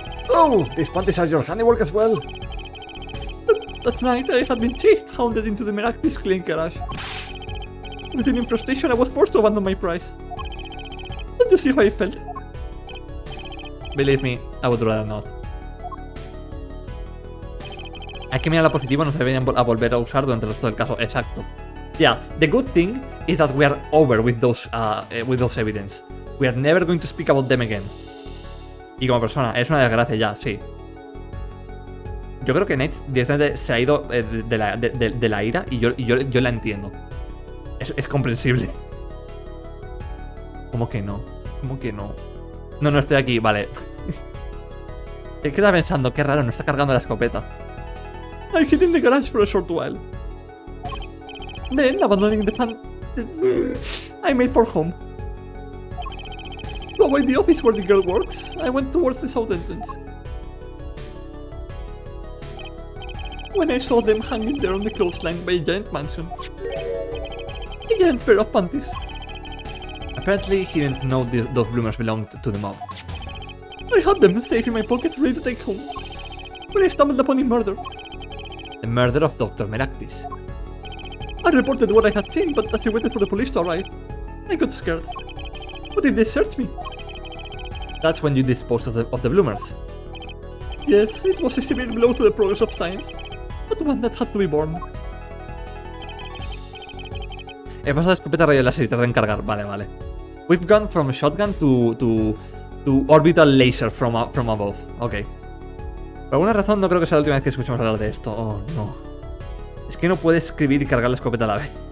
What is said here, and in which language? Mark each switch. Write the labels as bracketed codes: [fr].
[en] Oh, these panties are your handiwork as well? That night, I had been hounded into the Meraktis clean garage. Within in frustration, I was forced to abandon my prize. Don't you see how I felt? Believe me, I would rather not. [es] Hay que mirar lo positivo, no se deberían a volver a usar durante el resto del caso. Exacto. [en] Yeah, the good thing is that we are over with those evidence. We are never going to speak about them again. [es] Y como persona, es una desgracia ya, sí. Yo creo que Nate directamente se ha ido de la ira y yo la entiendo. Es comprensible. ¿Cómo que no? ¿Cómo que no? No, estoy aquí, vale. ¿Qué estaba pensando? Qué raro, no está cargando la escopeta. [en] I hid in the garage for a short while. Then, abandoning the pan, I made for home. To avoid the office where the girl works, I went towards the south entrance. When I saw them hanging there on the clothesline by a giant mansion. A giant pair of panties. Apparently, he didn't know those bloomers belonged to the mob. I had them safe in my pocket, ready to take home. When I stumbled upon a murder. The murder of Dr. Meraktis. I reported what I had seen, but as I waited for the police to arrive, I got scared. What if they searched me? That's when you disposed of the bloomers. Yes, it was a severe blow to the progress of science, but one that had to be borne. [es] He pasado de escopeta a rayo láser y tarda en cargar. Vale. [en] We've gone from shotgun to orbital laser from above. Ok. [es] Por alguna razón no creo que sea la última vez que escuchemos hablar de esto. Oh, no. Es que no puedes escribir y cargar la escopeta a la vez.